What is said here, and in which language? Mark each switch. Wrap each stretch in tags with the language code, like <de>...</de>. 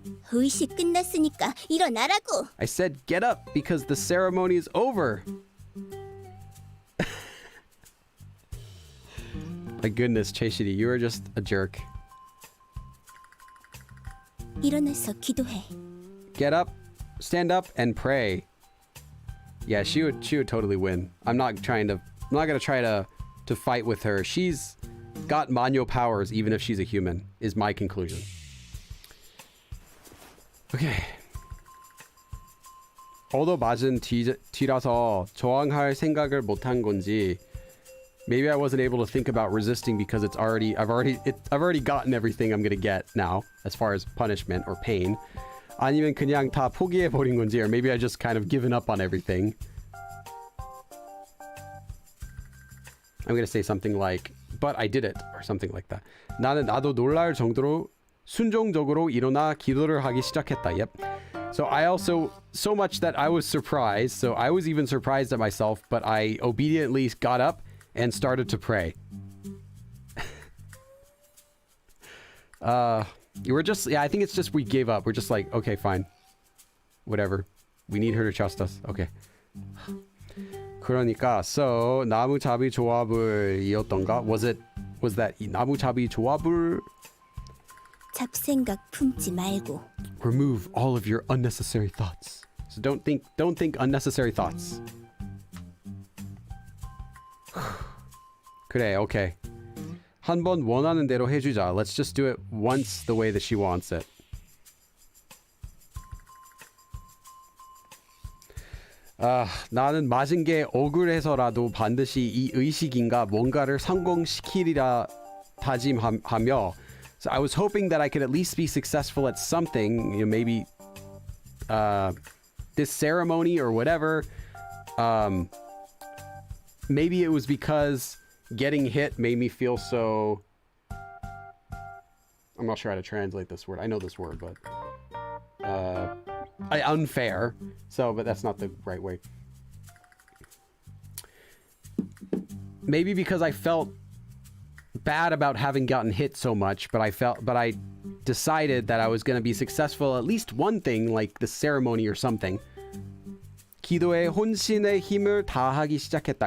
<ko>의식 끝났으니까 일어나라고.</ko> <en>I said get up because the ceremony is over. My goodness, 채시리, you are just a jerk.</en> <ko>일어나서 기도해.</ko> <en>Get up, stand up, and pray. Yeah, she would totally win. I'm not gonna try to fight with her. She's got Manyo powers, even if she's a human, is my conclusion. Okay.</en> <ko>얻어맞은 뒤라서 저항할 생각을 못한 건지.</ko> <en>Maybe I wasn't able to think about resisting because I've already gotten everything I'm gonna get now as far as punishment or pain.</en> <ko>아니면 그냥 다 포기해버린 건지,</ko> <en>or maybe I just kind of given up on everything. I'm gonna say something like, but I did it, or something like that.</en> <ko>나도 놀랄 정도로 순종적으로 일어나 기도를 하기 시작했다.</ko> <en>Yep. So I also, so much that I was surprised, so I was even surprised at myself, but I obediently got up and started to pray. I think it's just we gave up. We're just like, okay, fine. Whatever. We need her to trust us. Okay.</en> <ko>그러니까, so, 나무잡이 조합을 이었던가?</ko> <en>Was that</en> <ko>나무잡이 조합을? 잡생각 품지 말고.</ko> <en>Remove all of your unnecessary thoughts. So don't think unnecessary thoughts.</en> <ko>그래, okay. 한번 원하는 대로 해주자.</ko> <en>Let's just do it once the way that she wants it.</en> <ko>나는 맞은 게 억울해서라도 반드시 이 의식인가 뭔가를 성공시키리라 다짐하며.</ko> <en>So I was hoping that I could at least be successful at something, you know, maybe this ceremony or whatever. Maybe it was because getting hit made me feel so... I'm not sure how to translate this word. I know this word, but... unfair. So, but that's not the right way. Maybe because I felt bad about having gotten hit so much, but I decided that I was going to be successful at least one thing, like the ceremony or something.</en> <ko>기도에 혼신의 힘을 다하기 시작했다.</ko>